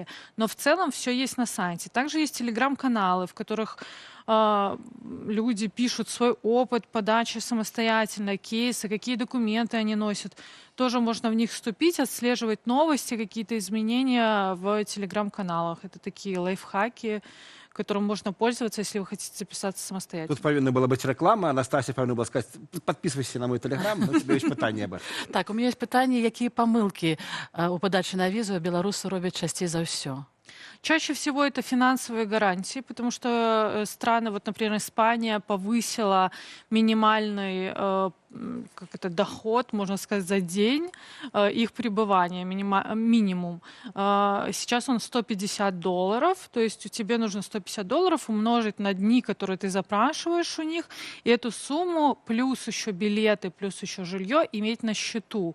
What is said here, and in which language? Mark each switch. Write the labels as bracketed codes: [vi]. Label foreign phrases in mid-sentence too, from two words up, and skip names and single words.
[ru] Но в целом все есть на сайте. Также есть телеграм-каналы, в которых люди пишут свой опыт подачи самостоятельно, кейсы, какие документы они носят. Тоже можно в них вступить, отслеживать новости, какие-то изменения в телеграм-каналах. Это такие лайфхаки, которым можно пользоваться, если вы хотите записаться самостоятельно. [uk] Тут повинна была бути реклама. Анастасія повинна була сказати, підписуйся на мій телеграм, у тебе є питання. Аба. [ru] Так, у меня есть [uk] питання, які помилки у подачі на візу білоруси роблять частіше за все? [ru] Чаще всего это финансовые гарантии, потому что страны, вот, например, Испания повысила минимальный как это, доход, можно сказать, за день их пребывания, минимум. Сейчас он $150, то есть тебе нужно $150 умножить на дни, которые ты запрашиваешь у них, и эту сумму плюс еще билеты, плюс еще жилье иметь на счету.